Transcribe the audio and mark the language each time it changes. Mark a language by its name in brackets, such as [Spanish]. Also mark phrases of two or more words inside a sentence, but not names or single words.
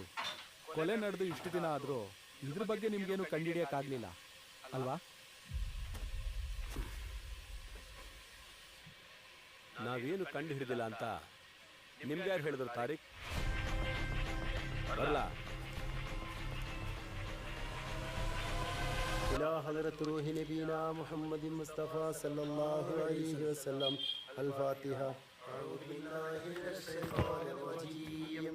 [Kannada] ಕೊಲೆ ನಡೆದು ಇಷ್ಟು ದಿನ ಆದರೂ ಇದ್ರ ಬಗ್ಗೆ ನಿಮಗೇನು ಕಂಡುಹಿಡಿಯೋಕ್ಕಾಗಲಿಲ್ಲ ಅಲ್ವಾ? ನಾವೇನು ಕಂಡು ಹಿಡಿದಿಲ್ಲ ಅಂತ ನಿಮ್ಗೆ ಯಾರು ಹೇಳಿದ್ರು ತಾರೀಖ್? ಬರಲ್ಲ. [Arabic] إلى حضرة روح نبينا محمد مصطفى صلى الله عليه وسلم. الفاتحة. أعوذ بالله من الشيطان الرجيم.